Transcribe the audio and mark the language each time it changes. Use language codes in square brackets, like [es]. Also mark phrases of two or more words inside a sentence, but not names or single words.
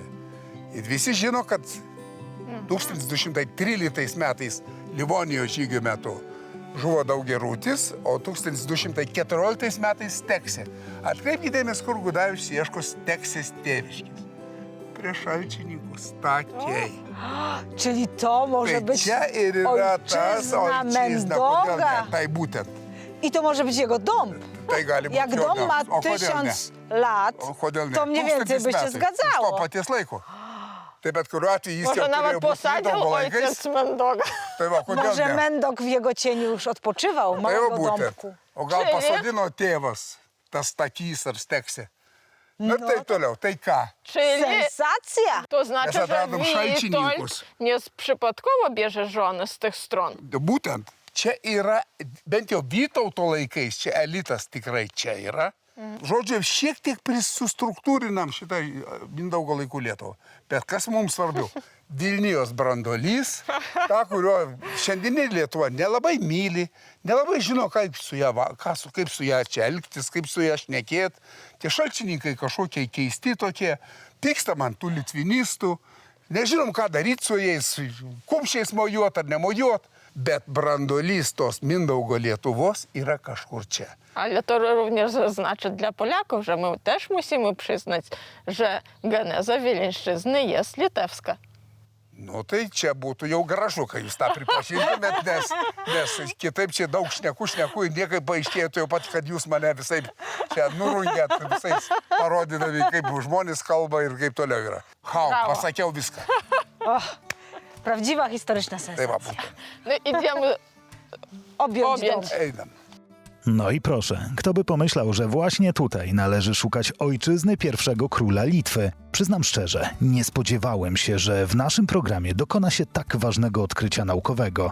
[lt] Ir visi žino, kad 1213 metais Livonijos žygio metu žuvo Daugiarūtis, o 1214 metais Steksė. Atkreipkite dėmesį, kur Gudavičius ieško Steksės tėviškės. Prie Šalčininkų Stakiai. [pl] Czyli to może [lt] Tai [pl] być [lt] čia ir yra tas [pl] ojczyzna [lt] ojczyzna, kodėl ne? [pl] Mendoga. [lt] Tai būtent. [pl] I to może być jego dom. [lt] Tai gali būti [pl] Jak [lt] jo [pl] dom ma [lt] domas. O kodėl ne? [pl] 1000 lat, [lt] O kodėl ne? [pl] to mniej więcej 1000 by się [lt] metai. [pl] zgadzało. [lt] Iš to paties laiko. Tai bet kuriuo atveju jis [pl] Może [lt] jau turėjo [pl] nawet [lt] būti [pl] posadził [lt] Mindaugo laikais. [pl] ojciec Mendoga. [lt] Tai va, kodėl [pl] Może [lt] ne? [pl] Mendok w jego cieniu już odpoczywał, [lt] Tai va [pl] małego [lt] būtent. [pl] domku. [lt] O gal Čia pasodino tėvas, tas Stakys ar Steksė. Na ir taip toliau. Tai ką? [pl] Czyli Sensacja! to znaczy, [lt] Mes [pl] że [lt] atradom Šalčininkus. [pl] Witold nie przypadkowo bierze żony z tych stron. [lt] Būtent. Čia yra, bent jau Vytauto laikais, čia elitas tikrai čia yra. Žodžiu, šiek tiek sustruktūrinam šitą Mindaugo laikų Lietuvą. Bet kas mums svarbiau? Vilnijos brandolys, ta, kurio šiandieninė Lietuva nelabai myli, nelabai žino, kaip su ją čia elgtis, kaip su ją šnekėti. Tie šalčininkai kažkokie keisti tokie, pyksta man tų litvinistų, nežinom, ką daryti su jais, kumščiais mojuot ar nemojuot, bet brandolys tos Mindaugo Lietuvos yra kažkur čia. [pl] Ale to również znaczy dla Polaków, że my też musimy przyznać, że geneza Wileńszczyzny jest litewska. [lt] Nu, tai čia būtų jau gražu, kai jūs tą pripažintumėt, nes kitaip čia daug šnekų ir niekai paaiškėtų jau pat, kad jūs mane visai čia nurungėt, visais parodydami, kaip žmonės kalba ir kaip toliau yra. [pl] Brawo. [lt] Pasakiau viską. [pl] Prawdziwa historyczna [lt] Tai [pl] sensacja. [lt] va, būtent. [pl] No idziemy Objąć dom. objąć. [lt] Einam. [pl] No i proszę, kto by pomyślał, że właśnie tutaj należy szukać ojczyzny pierwszego króla Litwy. Przyznam szczerze, nie spodziewałem się, że w naszym programie dokona się tak ważnego odkrycia naukowego.